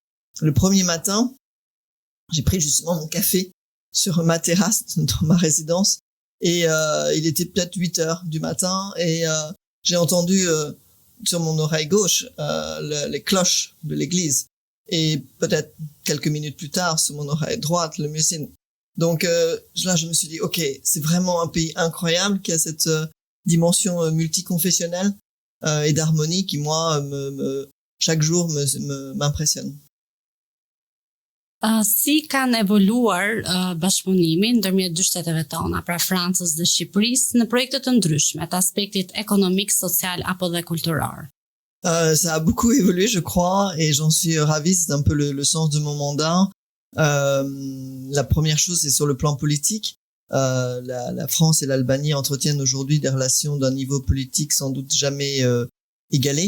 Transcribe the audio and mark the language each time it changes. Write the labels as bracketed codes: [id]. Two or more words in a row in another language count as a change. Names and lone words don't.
[fr] Le premier matin, j'ai pris justement mon café sur ma terrasse dans ma résidence, et il était peut-être 8 heures du matin, et j'ai entendu sur mon oreille gauche les cloches de l'église, et peut-être quelques minutes plus tard sur mon oreille droite le muezzin. Donc là je me suis dit, ok, c'est vraiment un pays incroyable qui a cette dimension multiconfessionnelle et d'harmonie qui moi chaque jour m'impressionne. [sq] Si kanë evoluar bashkëpunimi ndërmjet dy shteteve tona, pra Francës dhe Shqipërisë, në projekte të ndryshme të aspektit ekonomik, social apo dhe kulturor? [fr] Ça a beaucoup évolué, je crois, et j'en suis ravi. C'est un peu le sens de mon mandat. La première chose, c'est sur le plan politique. La France et l'Albanie entretiennent aujourd'hui des relations d'un niveau politique sans doute jamais égalé.